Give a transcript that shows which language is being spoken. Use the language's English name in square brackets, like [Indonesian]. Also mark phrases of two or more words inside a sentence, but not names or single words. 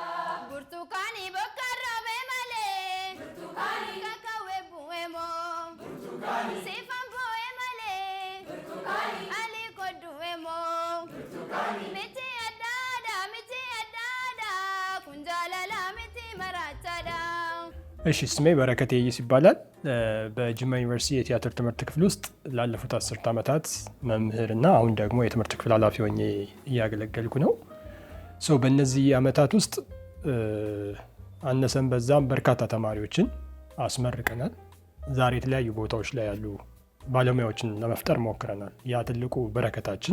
[Kafa] Burtukani bokarrobe male Burtukani kakawe buemo Burtukani Sefan boe male Burtukani ali koduemo Burtukani miti adada kunjalala miti marachada [Amharic] እሺ ስሜ በረከት ይይስ ይባላል። በጅማ ዩኒቨርሲቲ የቲያትር ትምህርት ክፍል ውስጥ ላለፉት 10 ዓመታት መምህርና አሁን ደግሞ የትምህርት ክፍል ኃላፊ ሆኜ እያገለገልኩ ነው። በእነዚህ ዓመታት ውስጥ አነሰን በዛም በርካታ ተማሪዎችን አስመርቀናል። ዛሬ የተለያዩ ቦታዎች ላይ ያሉ ባለሙያዎችን ለመፍጠር ሞክረናል። ያ ትልቁ በረከታችን፣